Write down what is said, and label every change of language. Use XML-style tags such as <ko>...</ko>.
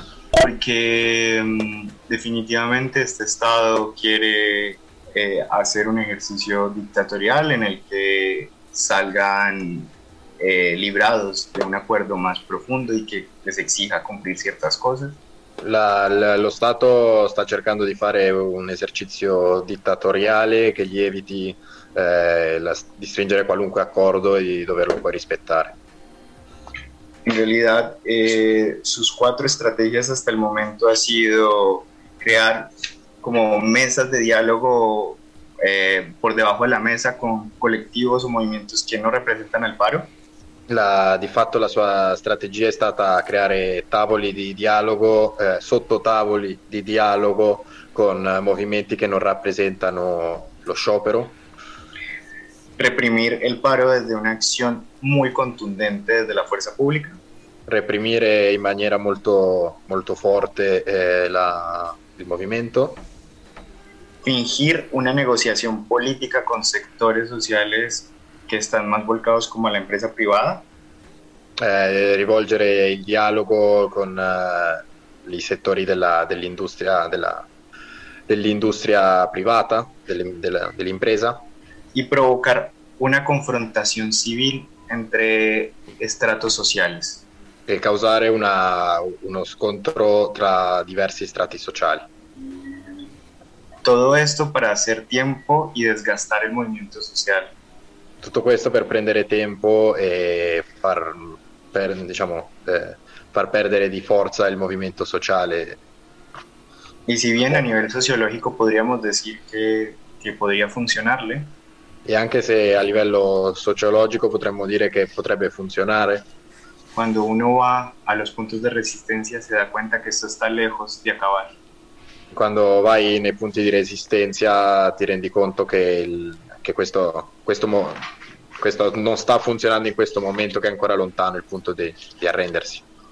<es>Porque definitivamente este Estado quiere hacer un ejercicio dictatorial en el que salgan librados de un acuerdo más profundo y que les exija cumplir ciertas cosas.</es> <it>Lo Stato sta cercando di fare un esercizio dittatoriale che gli eviti di stringere qualunque accordo e di doverlo poi rispettare. In realtà,</it> <es>sus cuatro estrategias hasta el momento ha sido crear como mesas de diálogo por debajo de la mesa con colectivos o movimientos que no representan el paro.</es> <it>Di fatto la sua strategia è stata creare tavoli di dialogo, sottotavoli di dialogo con movimenti che non rappresentano lo sciopero.</it> <es>Reprimir el paro desde una acción muy contundente desde la fuerza pública.</es> <it>Reprimire in maniera molto, molto forte il movimento.</it> <es>Fingir una negociación política con sectores sociales que están más volcados como a la empresa privada.</es> <it>Rivolgere il dialogo con i settori dell'industria privata, dell'impresa.</it> <es>Y provocar una confrontación civil entre estratos sociales.</es> <it>E causare uno scontro tra diversi strati sociali.</it> <es>Todo esto para hacer tiempo y desgastar el movimiento social.</es> <it>Tutto questo per prendere tempo e far perdere di forza il movimento sociale.</it> <es>Y si bien a nivel sociológico podríamos decir que podría funcionarle.</es> <it>E anche se a livello sociologico potremmo dire che potrebbe funzionare.</it> <es>Cuando uno va a los puntos de resistencia se da cuenta que esto está lejos de acabar.</es> <it>Quando vai nei punti di resistenza ti rendi conto che questo non sta funzionando in questo momento, che è ancora lontano il punto di arrendersi.</it>